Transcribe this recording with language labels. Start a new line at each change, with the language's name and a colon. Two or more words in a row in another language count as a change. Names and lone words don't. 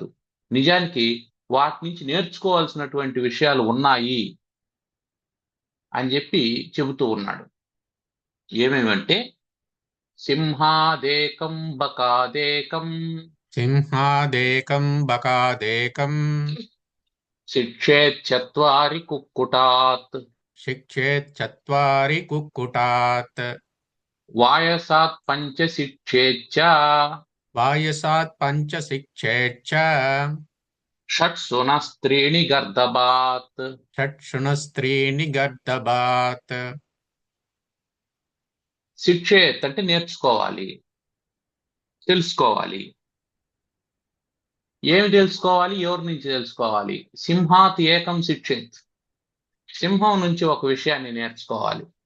Telugu: నిజానికి వాటి నుంచి నేర్చుకోవాల్సినటువంటి విషయాలు ఉన్నాయి అని చెప్పి చెబుతూ ఉన్నాడు.
Sanskrit: ఏమేమంటే, సింహాదేకం బకాదేకం సింహాదేకం బకాదేకం శిక్షేచ్చత్వారి కుక్కుటాత్ शिक्षेच्चत्वारि कुक्कुटात् వాయసాత్ పంచ శిక్షేచ్చ वायसात् पञ्च शिक्षेच्च షట్సునస్త్రీణి గర్దబాత్. षट्शुनस्त्रीणि गर्दबात्
Telugu: శిక్షేత్ అంటే నేర్చుకోవాలి, తెలుసుకోవాలి. ఏమి తెలుసుకోవాలి, ఎవరి నుంచి తెలుసుకోవాలి?
Sanskrit: సింహాత్ ఏకం శిక్షేత్,
Telugu: సింహం నుంచి ఒక విషయాన్ని నేర్చుకోవాలి.